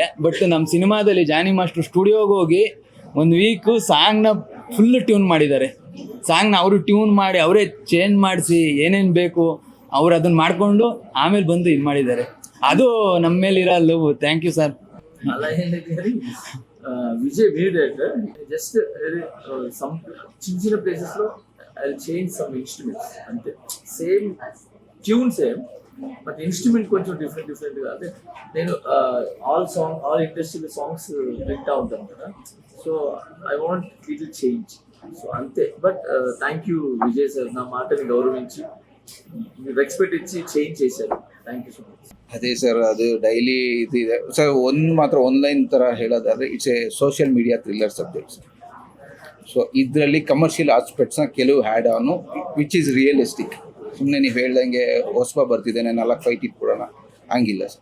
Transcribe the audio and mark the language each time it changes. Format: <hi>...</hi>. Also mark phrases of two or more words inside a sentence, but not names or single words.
<kn>ಬಟ್ ನಮ್ಮ ಸಿನಿಮಾದಲ್ಲಿ ಜಾನಿ ಮಾಸ್ಟರ್ ಸ್ಟುಡಿಯೋಗೆ ಹೋಗಿ 1 ವೀಕು ಸಾಂಗ್ನ</kn> <en>full tune</en> <kn>ಮಾಡಿದ್ದಾರೆ. ಸಾಂಗ್ನ ಅವರು ಟ್ಯೂನ್ ಮಾಡಿ ಅವರೇ ಚೇಂಜ್ ಮಾಡಿಸಿ ಏನೇನು ಬೇಕು ಅವ್ರು ಅದನ್ನು ಮಾಡಿಕೊಂಡು ಆಮೇಲೆ ಬಂದು ಇದು ಮಾಡಿದ್ದಾರೆ. ಅದು ನಮ್ಮ ಮೇಲಿರೋ ಲವ್.</kn> <en>thank you sir.</en> <kn>ಅಲ್ಲ ಹೇಳಿದ್ರೆ ವಿಜಯ್ ಡೈರೆಕ್ಟರ್</kn> <en>just some</en> <te>చిన్న ప్లేసెస్లో</te> <en>I change some instruments అంతే. same tune same,</en> <te>బట్ ఇన్స్ట్రుమెంట్ కొంచెం డిఫరెంట్గా. అంటే నేను</te> <en>all industrial songs</en> <te>వింటా ఉంటాను కదా,</te> <en>so I want little change.</en> <te>సో అంతే.</te> <en>but thank you Vijay sir,</en> <te>నా మాటని గౌరవించి రెస్పెక్ట్ ఇచ్చి చేంజ్ చేశారు.</te> <en>thank you so much.</en> <kn>ಅದೇ ಸರ್, ಅದು ಡೈಲಿ ಇದಿದೆ ಸರ್. ಮಾತ್ರ ಆನ್ಲೈನ್ ಥರ ಹೇಳೋದಾದರೆ</kn> <en>it's a social media thriller subject sir.</en> <kn>ಸೊ ಇದರಲ್ಲಿ</kn> <en>commercial aspects</en> <kn>ಕೆಲವು ಹ್ಯಾಡ್ ಆನು</kn> <en>which is realistic.</en> <kn>ಸುಮ್ಮನೆ ನೀವು ಹೇಳ್ದಂಗೆ ಹೊಸಬ ಬರ್ತಿದ್ದೇನೆ 4 ಫೈಟ್ ಇಟ್ಕೊಡೋಣ ಹಂಗಿಲ್ಲ ಸರ್.</kn>